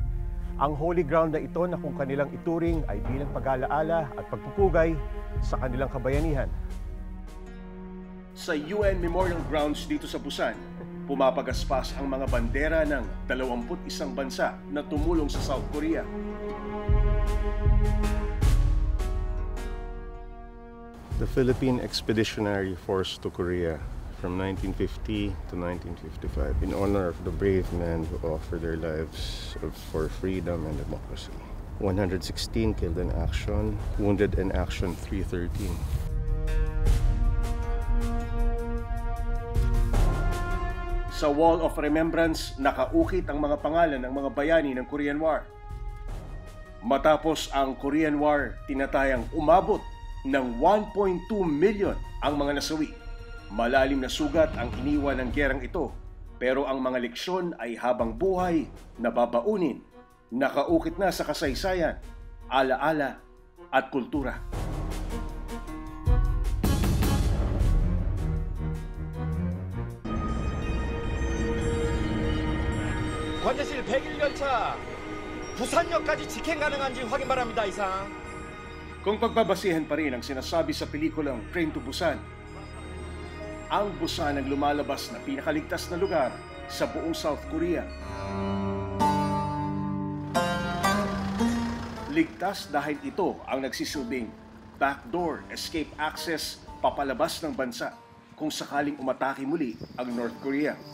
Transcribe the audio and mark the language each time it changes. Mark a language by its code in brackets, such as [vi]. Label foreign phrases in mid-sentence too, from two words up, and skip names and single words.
[tl] Ang [en] holy ground [tl] na ito na kung kanilang ituring ay bilang pag-alaala at pagpupugay sa kanilang kabayanihan. Sa UN Memorial Grounds dito sa Busan, pumapagaspas ang mga bandera ng 21 bansa na tumulong sa South Korea. [en] The Philippine Expeditionary Force to Korea from 1950 to 1955 in honor of the brave men who offered their lives for freedom and democracy. 116 killed in action, wounded in action 313. [tl] Sa Wall of Remembrance, nakaukit ang mga pangalan ng mga bayani ng Korean War. Matapos ang Korean War, tinatayang umabot ng 1.2 million ang mga nasawi. Malalim na sugat ang iniwan ng gerang ito, pero ang mga leksyon ay habang buhay na babaunin, nakaukit na sa kasaysayan, alaala at kultura. [ko] 관제실 101 열차 부산역까지 직행 가능한지 확인 바랍니다. 이상. [tl] Kung pagbabasihan pa rin ang sinasabi sa pelikulang Train to Busan, ang Busan ang lumalabas na pinakaligtas na lugar sa buong South Korea. Ligtas dahil ito ang nagsisilbing [en] backdoor escape access [tl] papalabas ng bansa kung sakaling umatake muli ang North Korea.